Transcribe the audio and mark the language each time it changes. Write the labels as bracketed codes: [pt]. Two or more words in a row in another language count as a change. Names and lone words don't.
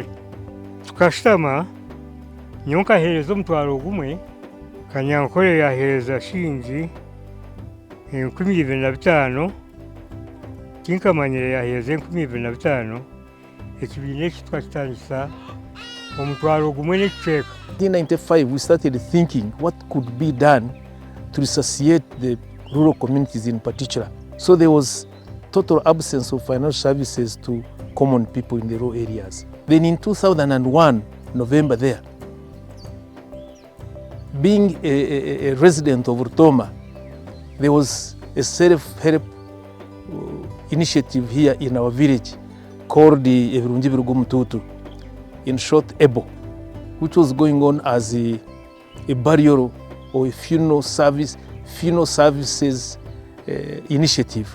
[nyn] Tukashitama nyo nkaheereza omutwaro gumwe, Kanyankole yaheereza shingi 25,000, tinkamanyire yaheereza 25,000. Ekibiina eki twakitandisa omutwaro gumwe n'ekicweka. [en] In 1995 we started thinking what could be done to resuscitate the rural communities in particular. So there was total absence of financial services to common people in the rural areas. Then in 2001, November there, being a resident of Rutoma, there was a self-help initiative here in our village called the Ebirungi Birugumututu, in short Ebo, which was going on as a burial or a funeral services initiative.